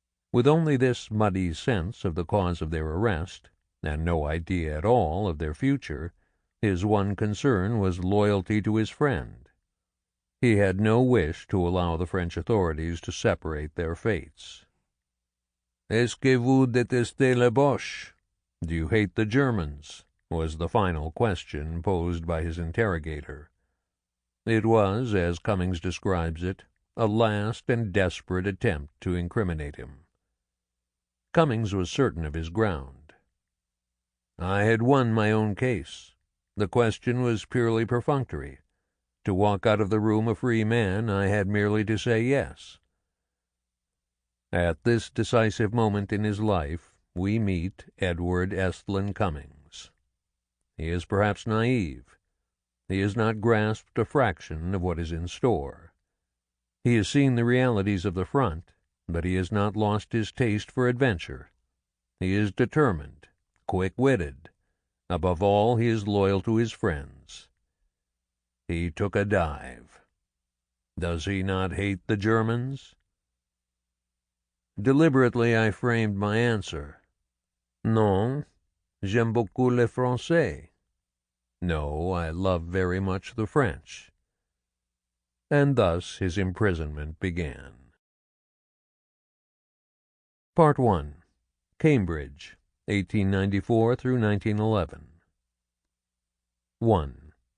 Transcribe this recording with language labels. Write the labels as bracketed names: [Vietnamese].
[English] With only this muddy sense of the cause of their arrest, and no idea at all of their future, his one concern was loyalty to his friend. He had no wish to allow the French authorities to separate their fates. [French] "Est-ce que vous détestez les Boches? [English] Do you hate the Germans?" was the final question posed by his interrogator. It was, as Cummings describes it, a last and desperate attempt to incriminate him. Cummings was certain of his ground. "I had won my own case. The question was purely perfunctory. To walk out of the room a free man, I had merely to say yes." At this decisive moment in his life, we meet Edward Estlin Cummings. He is perhaps naive. He has not grasped a fraction of what is in store. He has seen the realities of the front, but he has not lost his taste for adventure. He is determined, quick-witted. Above all, he is loyal to his friends. He took a dive. Does he not hate the Germans? Deliberately I framed my answer. [French] Non, j'aime beaucoup les Français. [English] No, I love very much the French. And thus his imprisonment began. Part 1. Cambridge, 1894 through 1911. 1.